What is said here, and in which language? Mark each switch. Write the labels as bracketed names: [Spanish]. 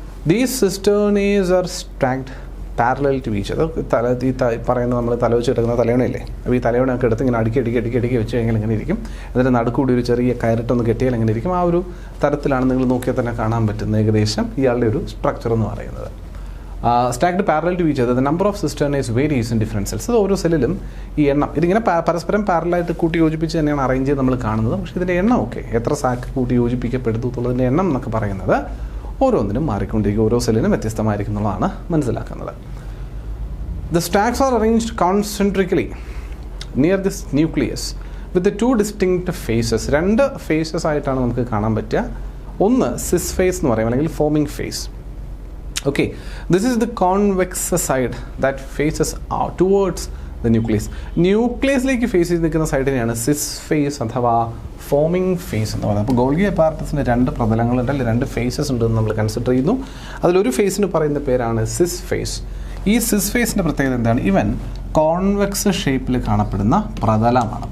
[English] These cisternae are stacked parallel to each other. [Malayalam] ഈ പറയുന്നത് നമ്മൾ തല വെച്ച് കിടക്കുന്ന തലയണയില്ലേ, അപ്പോൾ ഈ തലയണയൊക്കെ എടുത്ത് ഇങ്ങനെ അടുക്കി വെച്ച് കഴിഞ്ഞാൽ എങ്ങനെ ഇരിക്കും, അതിൻ്റെ നടുക്കൂടി ഒരു ചെറിയ കയറിട്ടൊന്ന് കെട്ടിയാൽ എങ്ങനെ ഇരിക്കും, ആ ഒരു തരത്തിലാണ് നിങ്ങൾ നോക്കിയാൽ തന്നെ കാണാൻ പറ്റുന്ന ഏകദേശം ഇയാളുടെ ഒരു സ്ട്രക്ചർ എന്ന് പറയുന്നത്. [English] stacked parallel to each other, the number of cisternae varies in different cells. [Malayalam] ഓരോ സെല്ലിലും ഈ എണ്ണം ഇതിങ്ങനെ പരസ്പരം പാരലായിട്ട് കൂട്ടി യോജിപ്പിച്ച് തന്നെയാണ് അറേഞ്ച് ചെയ്ത് നമ്മൾ കാണുന്നത്. പക്ഷേ ഇതിൻ്റെ എണ്ണം എത്ര സാക്ക് കൂട്ടി യോജിപ്പിക്കപ്പെടുത്തു എന്നുള്ളതിൻ്റെ എണ്ണം എന്നൊക്കെ പറയുന്നത് ഓരോന്നിനും മാറിക്കൊണ്ടിരിക്കും, ഓരോ സെല്ലിനും വ്യത്യസ്തമായിരിക്കും എന്നുള്ളതാണ് മനസ്സിലാക്കുന്നത്. [English] The stacks are arranged concentrically near this nucleus with the 2 distinct phases. [Malayalam] 2 phases ആയിട്ടാണ് നമുക്ക് കാണാൻ പറ്റുക. ഒന്ന് സിസ് ഫേസ് എന്ന് പറയും, അല്ലെങ്കിൽ foaming face. [English] Okay, this is the convex side that faces out towards the nucleus. [Malayalam] ന്യൂക്ലിയസിലേക്ക് face ചെയ്ത് നിൽക്കുന്ന സൈഡിനെയാണ് സിസ് ഫേസ് അഥവാ ഫോമിംഗ് ഫേസ് എന്ന് പറയുന്നത്. അപ്പോൾ ഗോൾഗി അപ്പാരറ്റസിന് രണ്ട് പ്രതലങ്ങളുണ്ട്, അല്ലെങ്കിൽ രണ്ട് ഫേസസ് ഉണ്ടെന്ന് നമ്മൾ കൺസിഡർ ചെയ്യുന്നു. അതിലൊരു ഫേസിന് പറയുന്ന പേരാണ് സിസ് ഫേസ്. ഈ സിസ് ഫേസിൻ്റെ പ്രത്യേകത എന്താണ്? ഇവൻ കോൺവെക്സ് ഷേപ്പിൽ കാണപ്പെടുന്ന പ്രതലമാണ്.